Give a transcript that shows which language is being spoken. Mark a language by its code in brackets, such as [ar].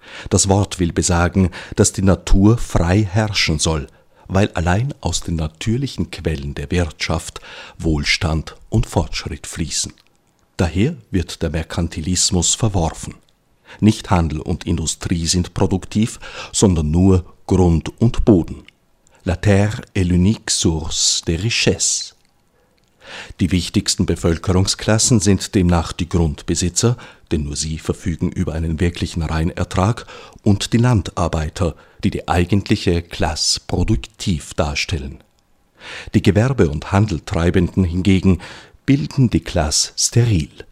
[de] Das Wort will besagen, dass die Natur frei herrschen soll, weil allein aus den natürlichen Quellen der Wirtschaft Wohlstand und Fortschritt fließen. Daher wird der Merkantilismus verworfen. Nicht Handel und Industrie sind produktiv, sondern nur Grund und Boden. [fr] La terre est l'unique source de richesse. [de] Die wichtigsten Bevölkerungsklassen sind demnach die Grundbesitzer, denn nur sie verfügen über einen wirklichen Reinertrag, und die Landarbeiter, die die eigentliche Klasse produktiv darstellen. Die Gewerbe- und Handeltreibenden hingegen bilden die Klasse steril.